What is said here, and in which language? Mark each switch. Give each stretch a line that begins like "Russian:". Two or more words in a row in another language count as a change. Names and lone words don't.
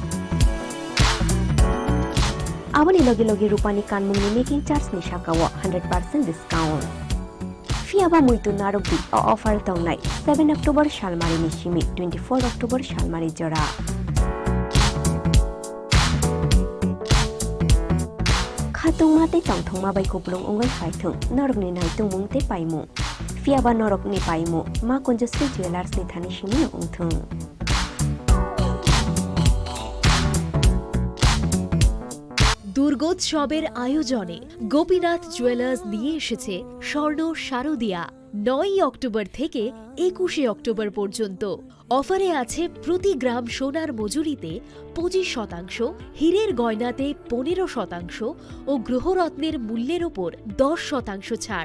Kok Borok: aboni logi logi rupani kanmungni
English: making charge
Kok Borok: ni shakawo 100% discount fiaba muitu narobi offer tongnai 7 October shalmari ni shimi 24 October shalmari jora khatung mate tongthongma bai kuplung ongai phaithung norok ni nai tungmung te paimu fiaba norok ni paimu ma konjasri jewelers ni thani shimi ongthung
Bangla: দুর্গোৎসবের আয়োজনে গোপীনাথ জুয়েলার্স নিয়ে এসেছে স্বর্ণ শারদিয়া 9 অক্টোবর থেকে 21 অক্টোবর পর্যন্ত অফারে আছে প্রতি গ্রাম সোনার মজুরিতে 25%, হীরের গয়নাতে 15% ও গ্রহরত্নের মূল্যের ওপর 10% ছাড়।